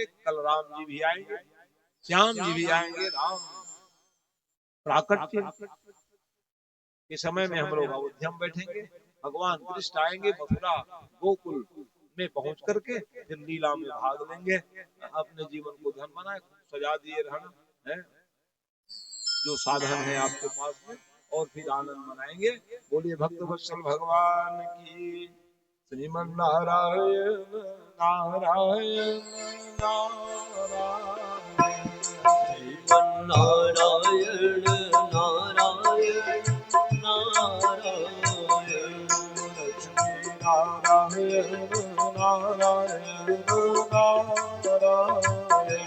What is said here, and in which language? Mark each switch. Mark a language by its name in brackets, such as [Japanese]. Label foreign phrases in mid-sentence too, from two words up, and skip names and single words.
[Hindi] कल राम जी भी आएंगे, श्याम जी भी आएंगे, राम प्राकट्य के समय में हम लोग अयोध्या में बैठेंगे, भगवान कृष्ण आएंगे, मथुरा गोकुल में पहुंच करके फिर लीला में भाग लेंगे। अपने जीवन को धन बनाए, सजा दिए रहना है, जो साधन है आपके पास में, और फिर आनंद मनाएंगे। बोलिए भक्त वत्सल भगवान की, श्रीमन नारायण नारायण नारायण, श्रीमन नारायण नारायण नारायण, लक्ष्मी नारायण नारायण नारायण,